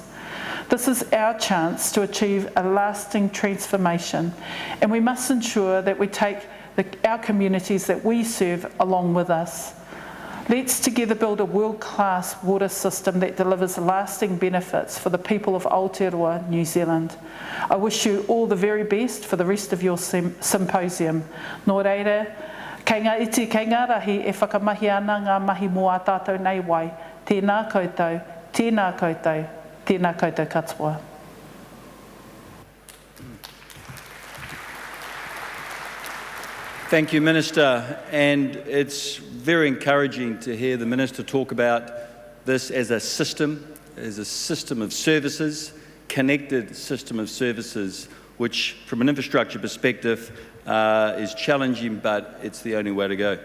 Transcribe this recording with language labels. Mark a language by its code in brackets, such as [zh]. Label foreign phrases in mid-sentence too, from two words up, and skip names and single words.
[en] This is our chance to achieve a lasting transformation, and we must ensure that we take our communities that we serve along with us. Let's together build a world-class water system that delivers lasting benefits for the people of Aotearoa, New Zealand. I wish you all the very best for the rest of your symposium. [mi] Nō reira, kei ngā iti, kei ngā rahi e whakamahi ana ngā mahi mō a tātou nei wai. Tēnā koutou, tēnā koutou, tēnā koutou katoa. [en] Thank you, Minister, and it's very encouraging to hear the Minister talk about this as a system of services, connected system of services, which from an infrastructure perspective is challenging, but it's the only way to go.